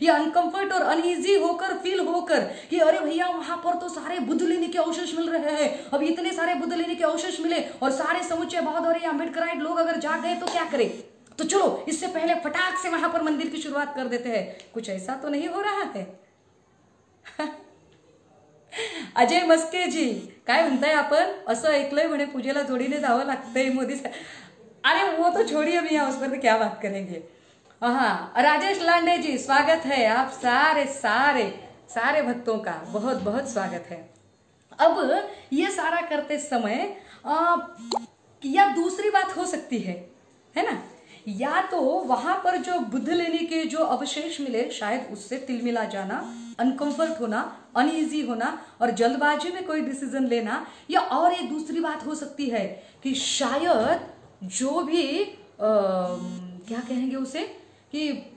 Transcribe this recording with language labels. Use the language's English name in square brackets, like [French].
[Hindi] ये अनकंफर्ट और अनईजी होकर फील होकर कि अरे भैया वहां पर तो सारे बुद्ध लेने के अवशेष मिल रहे हैं, अब इतने सारे बुद्ध लेने के अवशेष मिले और सारे समूचे बहादुर अम्बेडकराइट लोग अगर जाग गए तो क्या करें? तो चलो इससे पहले फटाक से वहां पर मंदिर की शुरुआत कर देते हैं। कुछ ऐसा तो नहीं हो रहा है? [Marathi] अजय मस्के जी काय म्हणताय आपण? असं ऐकलंय म्हणे पूजेला जोडीने जावं लागतंय मोदी साहेब। [Hindi] अरे वो तो छोड़िए भैया, उस पर तो क्या बात करेंगे। हाँ, राजेश लांडे जी स्वागत है, आप सारे सारे सारे भक्तों का बहुत बहुत स्वागत है। अब ये सारा करते समय या दूसरी बात हो सकती है ना, या तो वहां पर जो बुद्ध लेने के जो अवशेष मिले शायद उससे तिलमिला जाना, अनकंफर्ट होना, अनईजी होना और जल्दबाजी में कोई डिसीजन लेना, या और एक दूसरी बात हो सकती है कि शायद जो भी क्या कहेंगे उसे कि